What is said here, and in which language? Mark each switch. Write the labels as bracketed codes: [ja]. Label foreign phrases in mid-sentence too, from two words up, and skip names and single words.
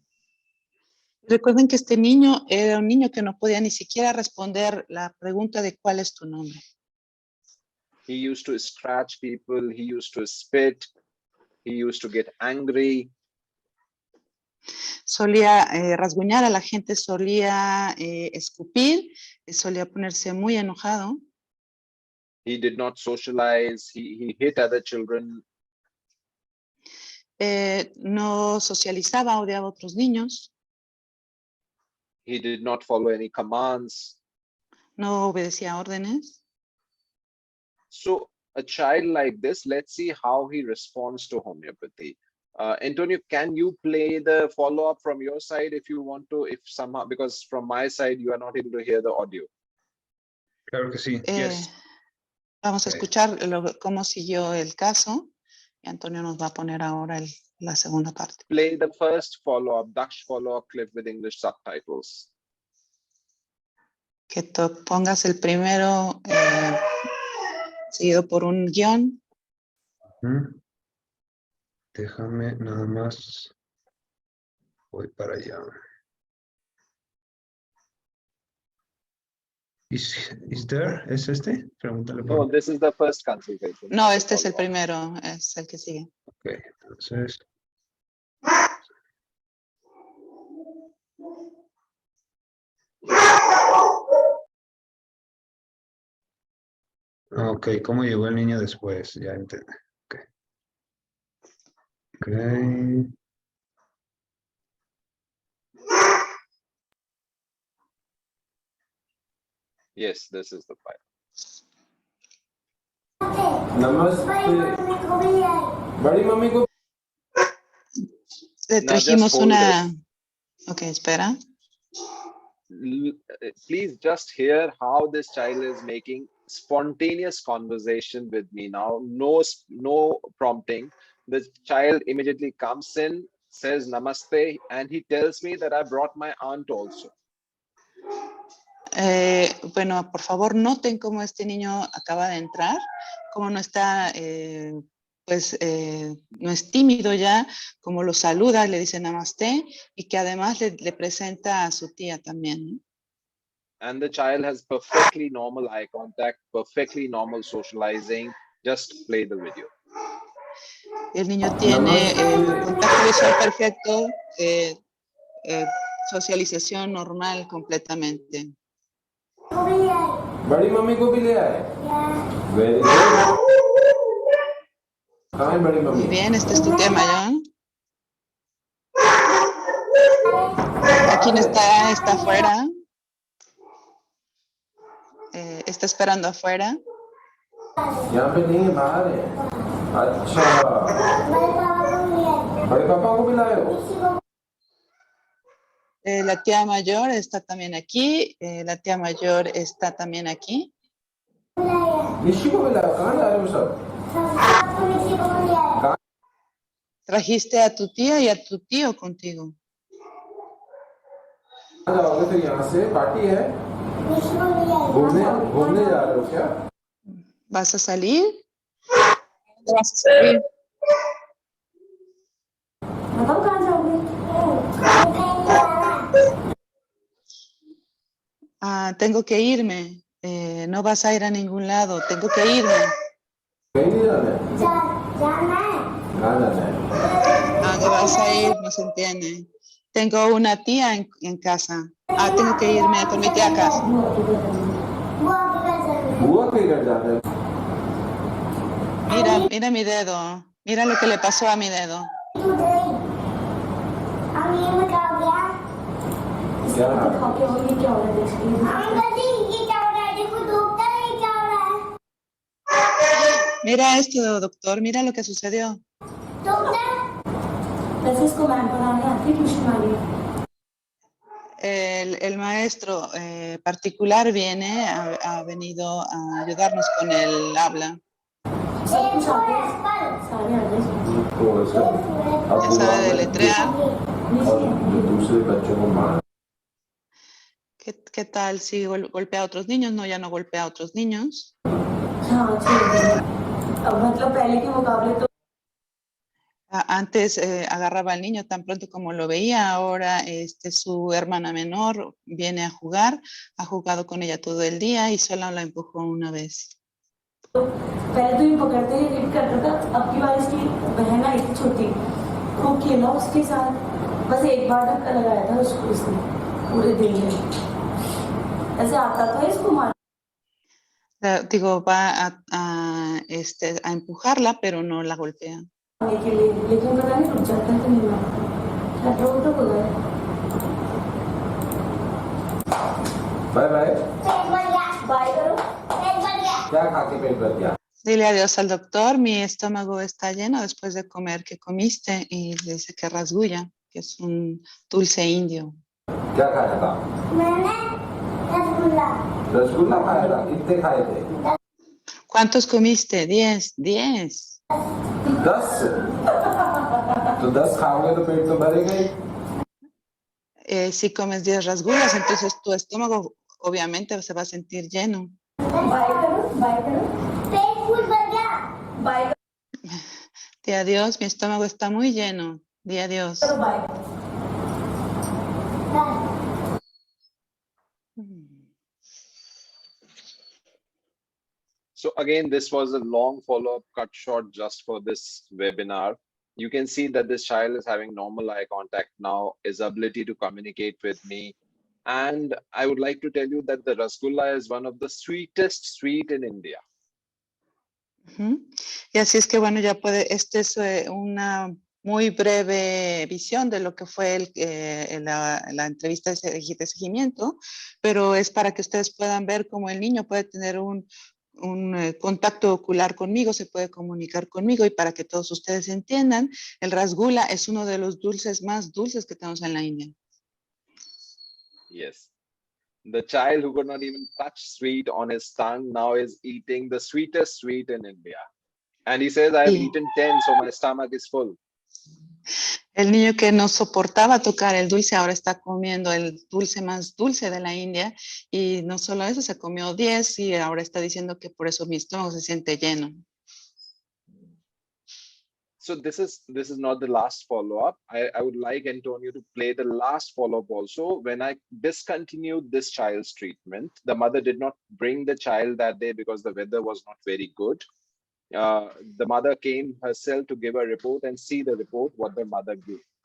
[es] Recuerden que este niño era un niño que no podía ni siquiera responder la pregunta de cuál es tu nombre. [en] He used to scratch people, he used to spit, he used to get angry. [es] Solía rasguñar a la gente, solía escupir, solía ponerse muy enojado. [en] He did not socialize, he hit other children. [es] No socializaba, odiaba a otros niños. [en] He did not follow any commands. [es] No obedecía órdenes. [en] So a child like this, let's see how he responds to homeopathy. Antonio, can you play the follow-up from your side if you want to, if somehow, because from my side, you are not able to hear the audio. [es] Claro que sí. Yes. Vamos a escuchar cómo siguió el caso y Antonio nos va a poner ahora la segunda parte. [en] Play the first follow-up, Dutch follow-up clip with English subtitles. [es] Que pongas el primero seguido por un guión. Déjame nada más. Voy para allá. [en] Is there? [es] ¿Es este? Pregúntale por. [en] No, this is the first consultation. [es] No, este es el primero, es el que sigue. Ok, entonces. Ok, ¿cómo llegó el niño después? Ya entendí. Ok. Ok. [en] Yes, this is the file. [es] Le trajimos una. Ok, espera. [en] Please just hear how this child is making spontaneous conversation with me now. No prompting. The child immediately comes in, says namaste, and he tells me that I brought my aunt also. [es] Bueno, por favor, noten cómo este niño acaba de entrar, cómo no está, no es tímido ya, cómo lo saluda, le dice namaste y que además le presenta a su tía también. [en] And the child has perfectly normal eye contact, perfectly normal socializing. Just play the video. [es] El niño tiene contacto visual perfecto, socialización normal completamente. [hi] बड़ी मम्मी को भी ले आए [en] very good [hi] कहाँ है बड़ी मम्मी [es] Muy bien, este es tu tema, John. Aquí no está, está afuera. está esperando afuera. [hi] यहाँ पे नहीं है, बाहर है। अच्छा, बड़े पापा को भी लाए हो? [es] La tía mayor está también aquí. La tía mayor está también aquí. [hi] निशी को भी लाए हो? कहाँ जा रहे हो सब? [es] Trajiste a tu tía y a tu tío contigo. [hi] कहाँ जाओगे फिर यहाँ से? पार्टी है? घूमने जा रहे हो क्या? [es] ¿Vas a salir? ¿Vas a salir? [hi] बताओ कहाँ जाओगे? [es] Tengo que irme. No vas a ir a ningún lado. Tengo que irme. [hi] कहीं नहीं जाना है? जाना है। कहाँ जाना है? [es] ¿A dónde vas a ir? No se entiende. Tengo una tía en casa. Tengo que irme con mi tía a casa. [hi] बुआ के घर जाना है? [es] Mira mi dedo. Mira lo que le pasó a mi dedo. [hi] क्या? [es] Mira esto, doctor. Mira lo que sucedió. El maestro particular ha venido a ayudarnos con el habla. Ya sabe deletrear. [hi] दूसरे बच्चों को मार [es] ¿Qué tal si golpea a otros niños? No, ya no golpea a otros niños. Antes agarraba al niño tan pronto como lo veía, ahora su hermana menor viene a jugar, ha jugado con ella todo el día y solo la empujó una vez. [hi] पहले तो ये पकड़ते ही हिट करता था, अब की बार इसकी बहन आई थी छोटी, खूब खेला उसके साथ, बस एक बार धक्का लगाया था उसको इसने पूरे दिन में, ऐसे आता था इसको मार [es] Digo, va a empujarla, pero no la golpea. [hi] के लिए, लेकिन पता नहीं रुक जाता है तो नहीं मारता, रोक तो हो गया। [en] bye bye [hi] बाय करो, क्या खा के पेट भर गया? [es] Dile adiós al doctor, mi estómago está lleno después de comer. ¿Qué comiste? Y le dice que rasgulla, que es un dulce indio. [hi] क्या खाया था? मैंने रसगुल्ला रसगुल्ला खाया था? कितने खाए थे? [es] ¿Cuántos comiste? 10. 10. 10? [hi] तो 10 खाओगे तो पेट तो भरेगा ही। [es] Si comes 10 rasgullas, entonces tu estómago obviamente se va a sentir lleno. [hi] बाय करो, पेट फुल भर गया, बाय [es] Di adiós, mi estómago está muy lleno. Di adiós. [hi] करो, बाय [en] So again, this was a long follow-up cut short just for this webinar. You can see that this child is having normal eye contact now, his ability to communicate with me. And I would like to tell you that the Rasgulla is one of the sweetest sweet in India. [es] Y así es que bueno, ya puede, esta es una muy breve visión de lo que fue la entrevista de seguimiento, pero es para que ustedes puedan ver cómo el niño puede tener un contacto ocular conmigo, se puede comunicar conmigo, y para que todos ustedes entiendan, el rasgula es uno de los dulces más dulces que tenemos en la India. [en] Yes. The child who could not even touch sweet on his tongue now is eating the sweetest sweet in India. And he says, I have eaten 10, so my stomach is full. [es] El niño que no soportaba tocar el dulce ahora está comiendo el dulce más dulce de la India, y no solo eso, se comió 10 y ahora está diciendo que por eso mi estómago se siente lleno. [en] So this is not the last follow-up. I would like Antonio to play the last follow-up also. When I discontinued this child's treatment, the mother did not bring the child that day because the weather was not very good. The mother came herself to give a report and see the report, what the mother gave.